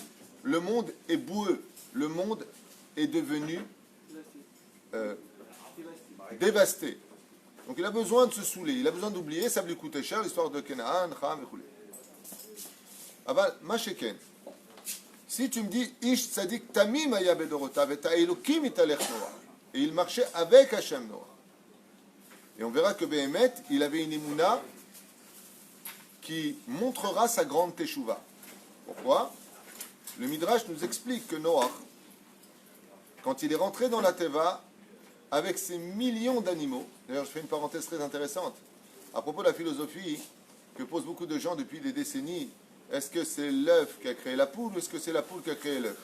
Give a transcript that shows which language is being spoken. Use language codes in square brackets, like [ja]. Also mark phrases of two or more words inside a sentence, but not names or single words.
[fr] Le monde est boueux. Le monde est devenu dévasté. Donc il a besoin de se saouler, il a besoin d'oublier, ça va lui coûter cher, l'histoire de Kenaan, Cham et Khoulé. [he] אבל מה שכן. [fr] Si tu me dis, [he] איש צדיק תמים היה בדורותיו את האלוהים התהלך נח. [fr] Et il marchait avec Hachem Noach. Et on verra que Behemet, il avait une émouna qui montrera sa grande teshuva. Pourquoi? Le Midrash nous explique que Noach, quand il est rentré dans la Teva, avec ses millions d'animaux, d'ailleurs je fais une parenthèse très intéressante, à propos de la philosophie que posent beaucoup de gens depuis des décennies, est-ce que c'est l'œuf qui a créé la poule ou est-ce que c'est la poule qui a créé l'œuf?